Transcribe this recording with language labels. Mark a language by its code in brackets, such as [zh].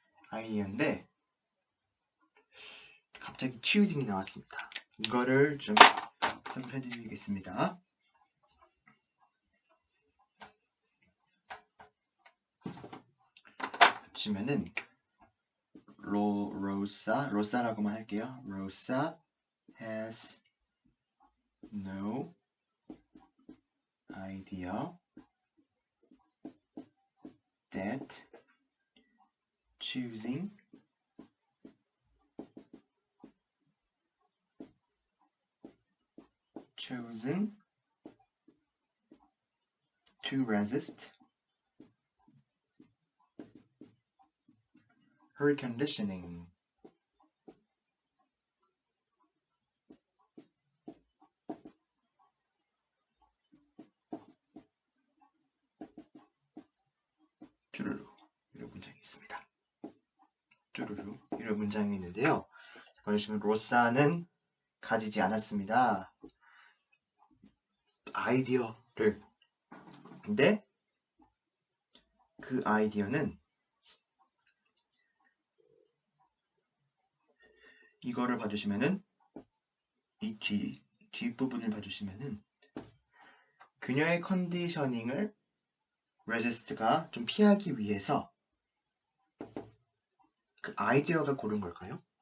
[ko] 아이디어인데 갑자기 choosing이 나왔습니다. 이거를 좀 설명해드리겠습니다. 보시면은 로사라고만 할게요. [en] 로사 has no idea that choosing to resist her conditioning [ko] 쭈루루 이런 문장이 있습니다. 쭈루루 이런 문장이 있는데요. 보시면 로사는 가지지 않았습니다. 아이디어를. 근데 그 아이디어는 이거를 봐주시면은 이 뒷부분을 봐주시면은 그녀의 컨디셔닝을 resist가 좀 피하기 위해서 그 아이디어가 고른 걸까요?